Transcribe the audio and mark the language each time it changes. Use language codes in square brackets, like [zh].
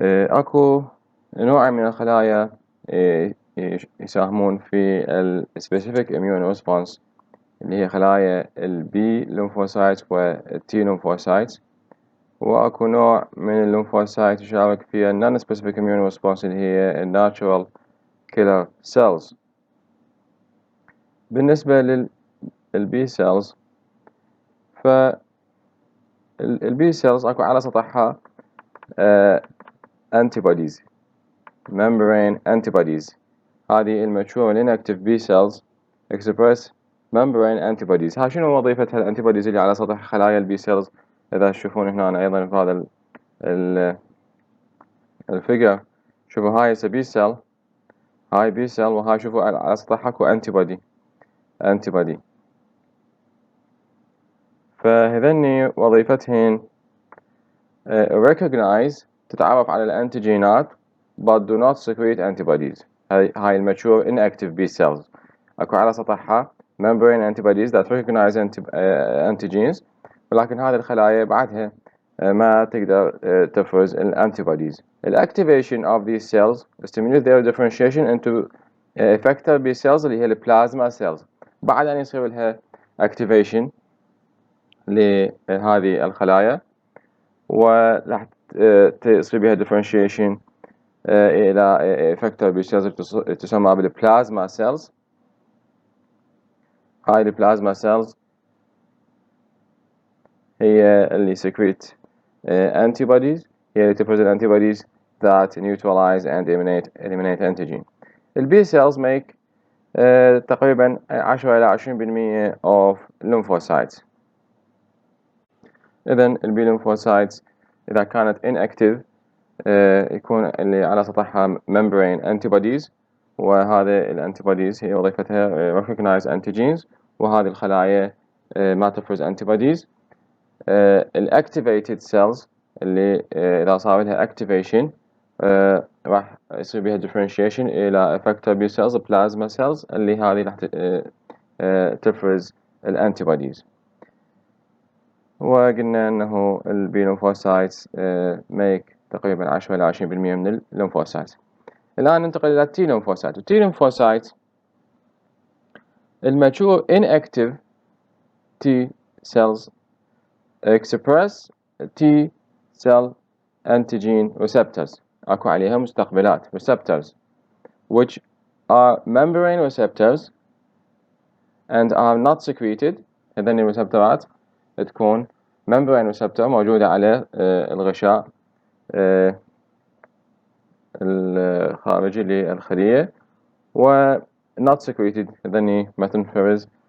[ar] أكو نوع من الخلايا يساهمون في [en] specific immune response [ar] اللي هي خلايا B-lymphocytes T lymphocytes، وأكو نوع من الليمفوسايت يشارك في [en] non-specific immune response [ar] اللي هي [en] natural killer cells. [ar] بالنسبة للبي cells فالبي cells أكو على سطحها antibodies [en] membrane antibodies. [ar] هذه الماتشور [en] inactive B cells express membrane antibodies. [ar] ها شنو وظيفة الانتيبوديز اللي على سطح خلايا البي cells؟ إذا تشوفون هنا أيضا في هذا الفيجر، شوفوا هاي بي cell، هاي بي cell، وهاي شوفوا على سطحها اكو antibody. فهذني وظيفتهن recognize، تتعرف على الانتيجينات [en] but do not secrete antibodies. [ar] هاي الماتشور [en] inactive B cells [ar] اكو على سطحها [en] membrane antibodies that recognize antigens، [ar] ولكن هذه الخلايا بعدها ما تقدر تفرز الانتيبوديز. [en] الactivation of these cells stimulate their differentiation into effector B cells [ar] اللي هي البلازما [en] cells. [ar] بعد أن يصير لها activation لهذه الخلايا وراح تصير بها differentiation إلى [en] effector B cells [ar] تسمى بالبلازما cells. هاي البلازما [en] cells [ar] هي اللي [en] secrete antibodies، [ar] هي اللي تفرز [en] antibodies that neutralize and eliminate antigen. البي cells make تقريبا 10 إلى 20% of lymphocytes. [ar] إذن البي lymphocytes إذا كانت inactive يكون اللي على سطحها [en] membrane antibodies، [ar] وهذه الانتيبوديز هي وظيفتها [en] recognize antigens، [ar] وهذه الخلايا ما تفرز antibodies. الactivated cells اللي إذا صار لها activation راح يصير بها differentiation إلى [en] effector B cells plasma cells [ar] اللي هذه راح تفرز الانتيبوديز. وقلنا أنه البي lymphocytes make تقريبا 10 إلى 20% من الليمفوسايت. الآن ننتقل إلى التي lymphocyte. [en] التي lymphocyte الماتشور inactive T cells express T cell antigen receptors. [ar] أكو عليها مستقبلات [en] receptors which are membrane receptors and are not secreted. [ar] هذين الريسبتورات تكون [en] membrane receptor [ar] موجودة على الغشاء الخارجي للخلية، و [en] not secreted [ar] هذين ما تنفرز.